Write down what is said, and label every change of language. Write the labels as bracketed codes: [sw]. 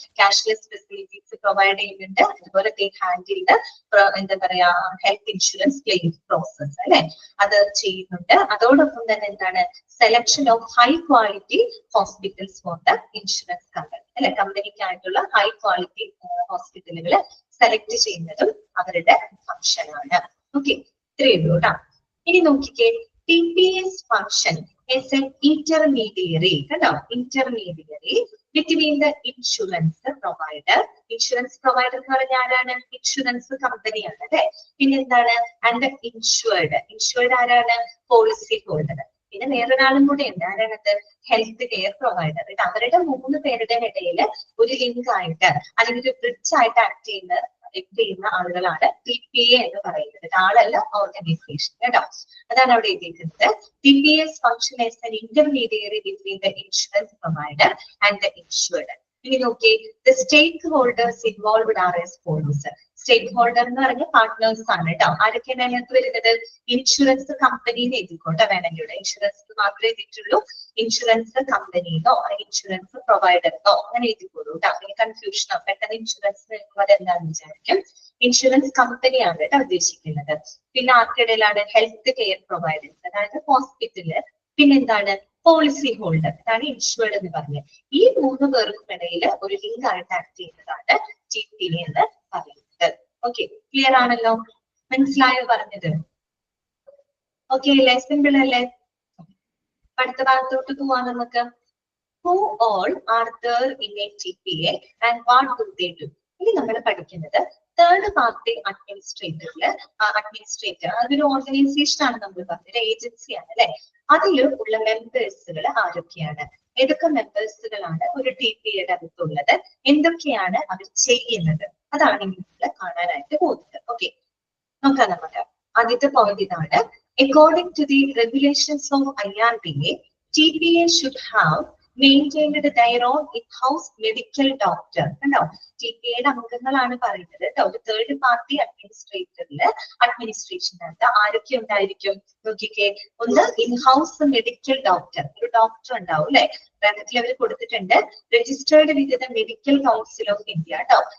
[ml] Cashless facilities provide ചെയ്യുന്നുണ്ട്. അതുപോലെ handled എന്താ പറയാ ഹെൽത്ത് ഇൻഷുറൻസ് ക്ലെയിം പ്രോസസ് അല്ലെ, അത് ചെയ്യുന്നുണ്ട്. അതോടൊപ്പം തന്നെ എന്താണ് [en] selection of high quality hospitals for the insurance company [ml] അല്ലെ. കമ്പനിക്കായിട്ടുള്ള ഹൈ ക്വാളിറ്റി ഹോസ്പിറ്റലുകൾ സെലക്ട് ചെയ്യുന്നതും അവരുടെ ഫംഗ്ഷൻ ആണ്. ഓക്കെ, ഇത്രയേ ഉള്ളൂ കേട്ടോ. ഇനി നോക്കിക്കേ, [en] TPS function is an intermediary [ml] കേട്ടോ, [en] intermediary between the insurance provider. [ml] Insurance provider എന്ന് പറഞ്ഞാൽ ആരാണ്? ഇൻഷുറൻസ് കമ്പനിയാണ് അല്ലെ. പിന്നെ എന്താണ്? And insured. ഇൻഷുർഡ് ആരാണ്? Policy holder. പിന്നെ വേറൊരാളും കൂടെ ഉണ്ട്. ആരാണത്? Health care provider. അവരുടെ 3 പേരുടെ ഇടയിൽ ഒരു ലിങ്ക് ആയിട്ട് അല്ലെങ്കിൽ ഒരു ബ്രിഡ്ജ് ആയിട്ട് ആക്ട് ചെയ്യുന്ന ആളുകളാണ് TPA എന്ന് പറയുന്നത്. ആളല്ല, ഓർഗനൈസേഷൻ കേട്ടോ. അതാണ് അവിടെ എഴുതിയിരിക്കുന്നത്. [en] TPS function as an intermediary between the insurance provider and the insured. [ml] ഇനി നോക്കി, [en] the stakeholders involved are as follows. [ml] Stake holder എന്ന് പറഞ്ഞ പാർട്ട്നേഴ്സ് ആണ് കേട്ടോ. ആരൊക്കെയാണ് അതിനകത്ത് വരുന്നത്? ഇൻഷുറൻസ് കമ്പനിന്ന് എഴുതിക്കോട്ടെ വേണമെങ്കിൽ. ഇവിടെ ഇൻഷുറൻസ് മാത്രമേ എഴുതിയിട്ടുള്ളൂ. ഇൻഷുറൻസ് കമ്പനിന്നോ അല്ലെങ്കിൽ ഇൻഷുറൻസ് പ്രൊവൈഡറിനോ അങ്ങനെ എഴുതിക്കോളൂ കേട്ടോ. അങ്ങനെ കൺഫ്യൂഷനോ പെട്ടെന്ന് ഇൻഷുറൻസ് നിൽക്കുന്നത് എന്താണെന്ന് വിചാരിക്കും. ഇൻഷുറൻസ് കമ്പനിയാണ് കേട്ടോ ഉദ്ദേശിക്കുന്നത്. പിന്നെ ആർക്കിടയിലാണ്? ഹെൽത്ത് കെയർ പ്രൊവൈഡേഴ്സ്, അതായത് ഹോസ്പിറ്റല്. പിന്നെന്താണ്? പോളിസി ഹോൾഡർ, അതാണ് ഇൻഷുർഡ് എന്ന് പറഞ്ഞത്. ഈ 3 പേർക്കും ഇടയിൽ ഒരു ലിങ്ക് ആയിട്ട് ആക്ട് ചെയ്യുന്നതാണ് TPA എന്ന് പറയുന്നത്. ഓക്കെ, ക്ലിയർ ആണല്ലോ? മനസ്സിലായോ പറഞ്ഞത്? ഓക്കെ അല്ലേ? സിമ്പിൾ അല്ലേ? അടുത്ത ഭാഗത്തോട്ട് പോവാൻ നമുക്ക്. [en] Who all are there in a TPA and what do they do? [ml] ഇനി നമ്മൾ പഠിക്കുന്നത് തേർഡ് പാർട്ടി അഡ്മിനിസ്ട്രേറ്റർ. അതൊരു ഓർഗനൈസേഷൻ ആണ് നമ്മൾ പറഞ്ഞത്, ഏജൻസിയാണ് അല്ലെ. അതിൽ ഉള്ള മെമ്പേഴ്സുകൾ ആരൊക്കെയാണ്? ഏതൊക്കെ മെമ്പേഴ്സുകളാണ് ഒരു TPAയുടെ അകത്തുള്ളത്? എന്തൊക്കെയാണ് അവർ ചെയ്യുന്നത്? അതാണ് നിങ്ങൾ കാണാനായിട്ട് പോകുന്നത്. ഓക്കെ, നോക്കാം നമുക്ക്. ആദ്യത്തെ പോയിന്റ് ഇതാണ്. [en] According to the regulations of IRDA, TPA should have maintained their own in-house medical doctor. [ml] കണ്ടോ, TPAയുടെ അംഗങ്ങളാണ് പറയുന്നത് കേട്ടോ. ഒരു തേർഡ് പാർട്ടി അഡ്മിനിസ്ട്രേഷനകത്ത് ആരൊക്കെ ഉണ്ടായിരിക്കും നോക്കിക്കേ. ഒന്ന് ഇൻഹൗസ് മെഡിക്കൽ ഡോക്ടർ, ഒരു ഡോക്ടർ ഉണ്ടാവും അല്ലെ. ബ്രാക്കറ്റിൽ അവർ കൊടുത്തിട്ടുണ്ട് registered with the medical council of India കേട്ടോ.